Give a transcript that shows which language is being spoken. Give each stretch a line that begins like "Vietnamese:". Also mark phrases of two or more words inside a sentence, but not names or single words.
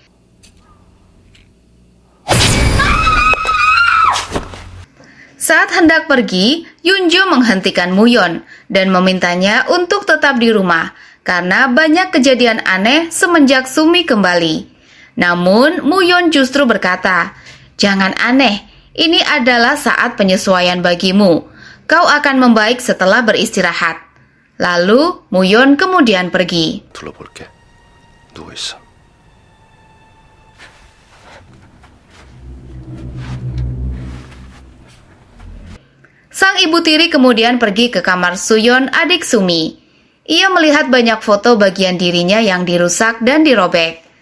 Indonesian: Saat hendak pergi, Yunjo menghentikan Muyon dan memintanya untuk tetap di rumah karena banyak kejadian aneh semenjak Sumi kembali. Namun, Muyon justru berkata, "Jangan aneh, ini adalah saat penyesuaian bagimu. Kau akan membaik setelah beristirahat." Lalu, Muyon kemudian pergi.
Korean: 둘러볼게. 누워 있어.
Indonesian: Sang ibu tiri kemudian pergi ke kamar Suyon, adik Sumi. Ia melihat banyak foto bagian dirinya yang dirusak dan dirobek.